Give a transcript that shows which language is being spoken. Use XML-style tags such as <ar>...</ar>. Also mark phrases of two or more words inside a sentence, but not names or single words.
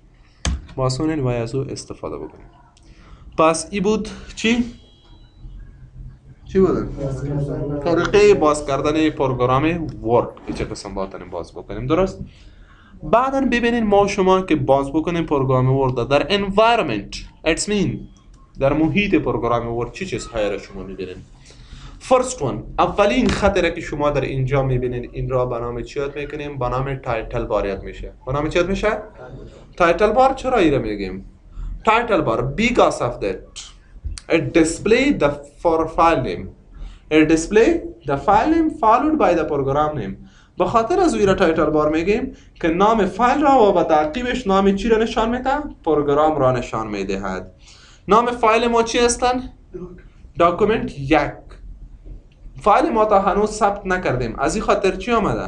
<fa>باز کنین و از او استفاده بکنین. پس ای بود چی بود؟ طریقه باز کردن پروگرام ورد که چه قسم باید باز بکنیم. درست؟ بعدا ببینین ما شما که باز بکنیم پروگرام ورد در</fa> <en>environment it's mean</en> <fa>در محیط پروگرام ورد چی چیزهایی را شما میبینین؟</fa> <en>first one,</en> <fa>اولین خطی که شما در اینجا میبینین این را به نام چی یاد میکنیم؟ به نام</fa> <en>title bar</en> <fa>یاد میشه. به نام چی یاد میشه؟</fa> <en>title bar.</en> <fa>چرا این میگیم</fa> <en>title bar? Because of that it display the file name. It display the file name followed by the program name.</en> <fa>به خاطر از را</fa> <en>title bar</en> <fa>میگیم که نام فایل را و به تعقیبش نام چی را نشان میده؟ پروگرام را نشان میدهد. نام فایل ما چی هستن؟ داکومنت 1. فایل ما تا هنوز ثبت نکردیم، از این خاطر چی آمده؟</fa>